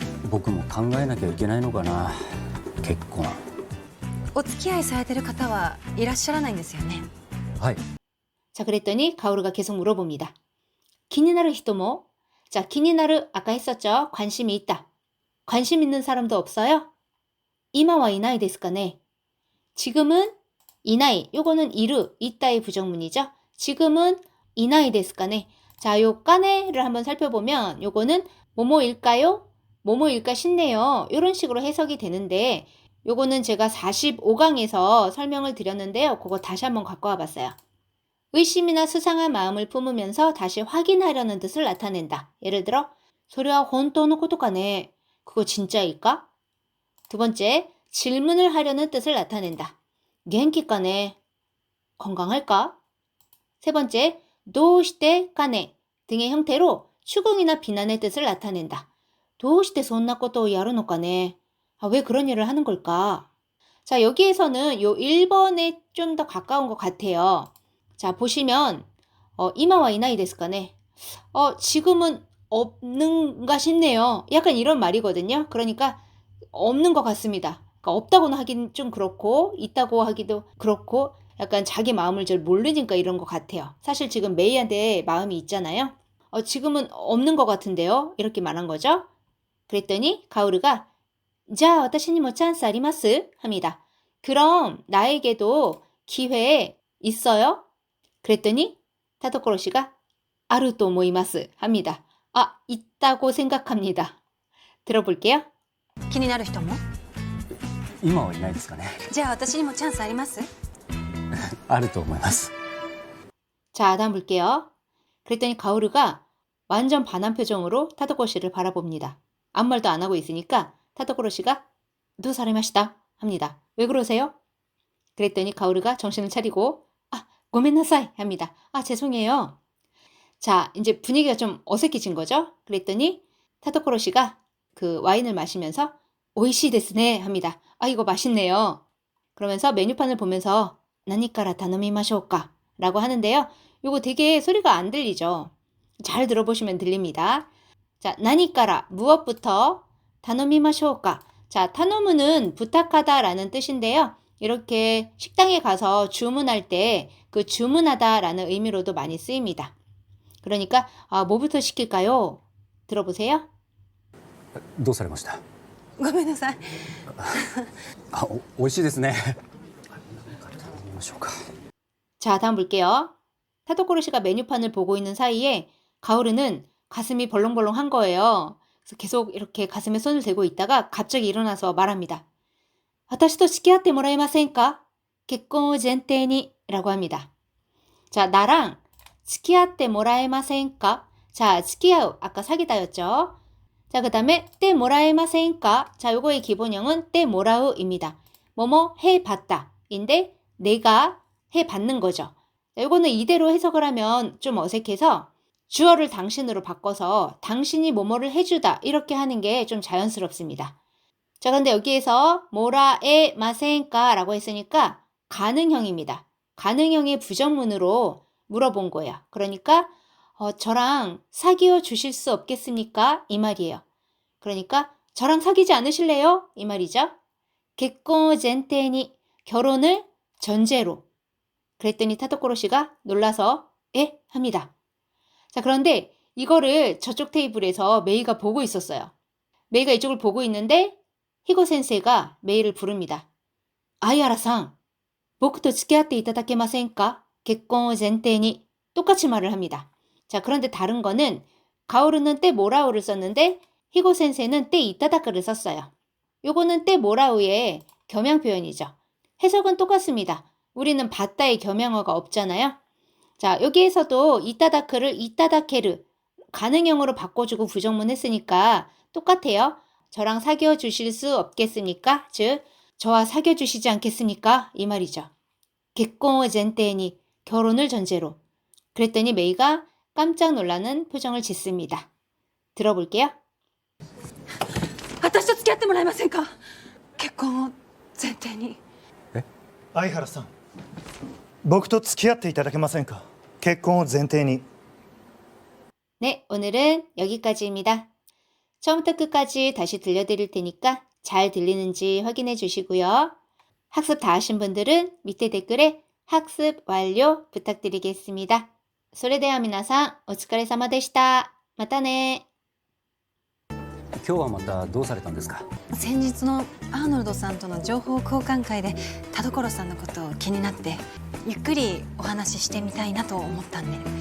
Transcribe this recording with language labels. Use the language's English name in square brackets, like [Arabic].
[Japanese] 僕も考えなきゃいけないのかな、結婚。お付き合いされてる方はいらっしゃらないんですよね。はい。 [Korean] 자, 그랬더니 가오르가 계속 물어봅니다. 기니나르 히토모? 자, 기니나르 아까 했었죠. 관심이 있다. 관심 있는 사람도 없어요? 이마와 이나이 데스까네. 지금은 이나이, 요거는 이르, 있다의 부정문이죠. 지금은 이나이 데스까네. 자, 요 까네를 한번 살펴보면 요거는 뭐뭐일까요? 뭐뭐일까 싶네요. 이런 식으로 해석이 되는데 요거는 제가 45강에서 설명을 드렸는데요. 그거 다시 한번 갖고 와봤어요. 의심이나 수상한 마음을 품으면서 다시 확인하려는 뜻을 나타낸다. 예를 들어, 소리와 혼토노 코토카네. 그거 진짜일까? 두 번째, 질문을 하려는 뜻을 나타낸다. 겐키까네. 건강할까? 세 번째, 도시테 까네. 등의 형태로 추궁이나 비난의 뜻을 나타낸다. [Japanese] どうしてそんなことをやるのかね? [Korean] 왜 그런 일을 하는 걸까? 자, 여기에서는 요 1번에 좀 더 가까운 것 같아요. 자, 보시면 이마와 이나이 데스까네. 지금은 없는가 싶네요. 약간 이런 말이거든요. 그러니까 없는 것 같습니다. 그러니까 없다고는 하긴 좀 그렇고 있다고 하기도 그렇고 약간 자기 마음을 잘 모르니까 이런 것 같아요. 사실 지금 메이한테 마음이 있잖아요. 지금은 없는 것 같은데요. 이렇게 말한 거죠. 그랬더니 가오르가 [Japanese] じゃあ私にもチャンスあります? [Korean] 합니다. 그럼 나에게도 기회 있어요? 그랬더니 타도코로 씨가 [Japanese] あると思います [Korean] 합니다. 있다고 생각합니다. 들어볼게요. [Japanese] 気になる人も今はいないですかね。じゃあ私にもチャンスあります？あると思います。 [Korean] 자, 다음 볼게요. 그랬더니 가오르가 완전 반한 표정으로 타도코 씨를 바라봅니다. 아무 말도 안 하고 있으니까 타도코로 씨가 [Japanese] どうされました? [Korean] 합니다. 왜 그러세요? 그랬더니 가오르가 정신을 차리고 [Japanese] ごめんなさい [Korean] 합니다. 죄송해요. 자, 이제 분위기가 좀 어색해진 거죠? 그랬더니 타도코로 씨가 그 와인을 마시면서 [Japanese] 美味しいですね [Korean] 합니다. 이거 맛있네요. 그러면서 메뉴판을 보면서 [Japanese] 何から頼みましょうか? [Korean] 라고 하는데요. 요거 되게 소리가 안 들리죠? 잘 들어보시면 들립니다. 자, [Japanese] 何から [Korean] 무엇부터 [Japanese] 頼みましょうか? [Korean] 자, 타노무는 부탁하다 라는 뜻인데요. 이렇게 식당에 가서 주문할 때 그 주문하다 라는 의미로도 많이 쓰입니다. 그러니까 뭐부터 시킬까요? 들어보세요. [Japanese] どうされました？ごめんなさい。美味しいですね。頼みましょうか。 [Korean] 자, 다음 볼게요. 타도코로 씨가 메뉴판을 보고 있는 사이에 가오르는 가슴이 벌렁벌렁한 거예요. 그래서 계속 이렇게 가슴에 손을 대고 있다가 갑자기 일어나서 말합니다. [Japanese] 私と付き合ってもらえませんか?結婚を前提に [Korean] 라고 합니다. 자, 나랑 [Japanese] 付き合ってもらえませんか? [Korean] 자, [Japanese] 付き合う. [Korean] 아까 사귀다였죠. 자, 그 다음에 [Japanese] てもらえませんか? [Korean] 자, 요거의 기본형은 [Japanese] てもらう [Korean] 입니다. 뭐뭐 해봤다 인데 내가 해받는 거죠. 자, 요거는 이대로 해석을 하면 좀 어색해서 주어를 당신으로 바꿔서 당신이 뭐뭐를 해주다 이렇게 하는 게 좀 자연스럽습니다. 자, 근데 여기에서 모라에 마센까 라고 했으니까 가능형입니다. 가능형의 부정문으로 물어본 거예요. 그러니까 저랑 사귀어 주실 수 없겠습니까? 이 말이에요. 그러니까 저랑 사귀지 않으실래요? 이 말이죠. [Japanese] 結婚 前提に [Korean] 결혼을 전제로. 그랬더니 타도코로 씨가 놀라서 에? 합니다. 자, 그런데 이거를 저쪽 테이블에서 메이가 보고 있었어요. 메이가 이쪽을 보고 있는데 히고 센세이가 메이를 부릅니다. [Japanese] 아이하라さん, 僕と付き合っていただけませんか? 結婚を前提に [Korean] 똑같이 말을 합니다. 자, 그런데 다른 거는 가오르는 때 모라우를 썼는데 히고 센세는 때 이타다크를 썼어요. 요거는 때 모라우의 겸양 표현이죠. 해석은 똑같습니다. 우리는 바다의 겸양어가 없잖아요. 자, 여기에서도 이타다크를 이타다케르 가능형으로 바꿔주고 부정문 했으니까 똑같아요. 저랑 사귀어 주실 수 없겠습니까? 즉, 저와 사귀어 주시지 않겠습니까? 이 말이죠. [Japanese] 結婚を前提に [Korean] 결혼을 전제로. 그랬더니 메이가 깜짝 놀라는 표정을 짓습니다. 들어볼게요. [Japanese] 私と付き合ってもらえませんか？結婚を前提に。相原さん、僕と付き合っていただけませんか? 結婚を前提に. [Korean] 네, 오늘은 여기까지입니다. 처음부터 끝까지 다시 들려드릴 테니까 잘 들리는지 확인해 주시고요. 학습 다 하신 분들은 밑에 댓글에 학습 완료 부탁드리겠습니다. [Japanese] それでは皆さんお疲れ様でした。またね。今日はまたどうされたんですか？先日のアーノルドさんとの情報交換会で田所さんのことを気になってゆっくりお話ししてみたいなと思ったんで。